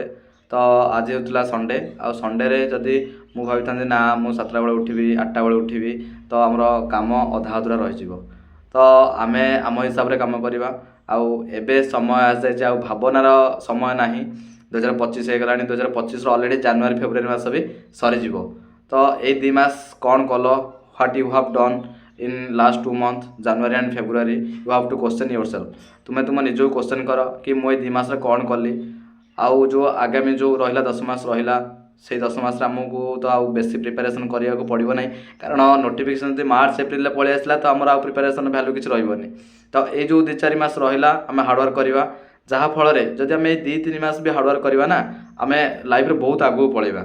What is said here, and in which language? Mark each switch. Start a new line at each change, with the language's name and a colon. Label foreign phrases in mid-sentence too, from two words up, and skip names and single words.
Odia: ତ ଆଜି ହେଉଥିଲା ସଣ୍ଡେ, ଆଉ ସଣ୍ଡେରେ ଯଦି ମୁଁ ଭାବିଥାନ୍ତି ନା ମୁଁ 7ଟା ବେଳେ ଉଠିବି, 8ଟା ବେଳେ ଉଠିବି, ତ ଆମର କାମ ଅଧା ଅଧୁରା ରହିଯିବ। ତ ଆମେ ଆମ ହିସାବରେ କାମ କରିବା। ଆଉ ଏବେ ସମୟ ଆସିଯାଇଛି, ଆଉ ଭାବନାର ସମୟ ନାହିଁ। 2025 ହେଇଗଲାଣି, 2025ର
English: already January February
Odia: ମାସ ବି ସରିଯିବ। ତ ଏଇ 2 ମାସ କ'ଣ କଲ,
English: what you have done in last 2 months January and February, you have to question yourself।
Odia: ତୁମେ ତୁମ ନିଜକୁ କ୍ୱେଶ୍ଚନ୍ କର କି ମୁଁ ଏଇ 2 ମାସରେ କ'ଣ କଲି। ଆଉ ଯେଉଁ ଆଗାମୀ ଯେଉଁ ରହିଲା 10 ମାସ ରହିଲା, ସେଇ 10 ମାସରେ ଆମକୁ ତ ଆଉ ବେଶୀ ପ୍ରିପାରେସନ୍ କରିବାକୁ ପଡ଼ିବ ନାହିଁ, କାରଣ ନୋଟିଫିକେସନ୍ ଯଦି ମାର୍ଚ୍ଚ ଏପ୍ରିଲରେ ପଳେଇ ଆସିଲା ତ ଆମର ଆଉ
English: preparation value
Odia: କିଛି ରହିବନି। ତ ଏଇ ଯେଉଁ 2-4 ମାସ ରହିଲା ଆମେ ହାର୍ଡ଼ୱାର୍କ କରିବା, ଯାହାଫଳରେ ଯଦି ଆମେ ଏଇ 2-3 ମାସ ବି ହାର୍ଡ଼ୱାର୍କ କରିବା ନା, ଆମେ ଲାଇଫ୍ରେ ବହୁତ ଆଗକୁ ପଳେଇବା।